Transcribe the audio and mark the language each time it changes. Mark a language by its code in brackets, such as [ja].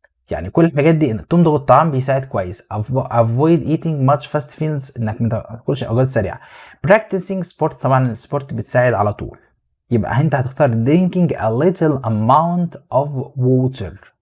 [ar] يعني كل الحاجات دي إنك تمضغ الطعام بيساعد كويس. [en] avoid eating much fast meals [ar] إنك ما تاكلش أوجات سريعة. [en] practicing sport [ar] طبعا السبورت بتساعد على طول. يبقى أنت هتختار [en] drinking a little amount of water.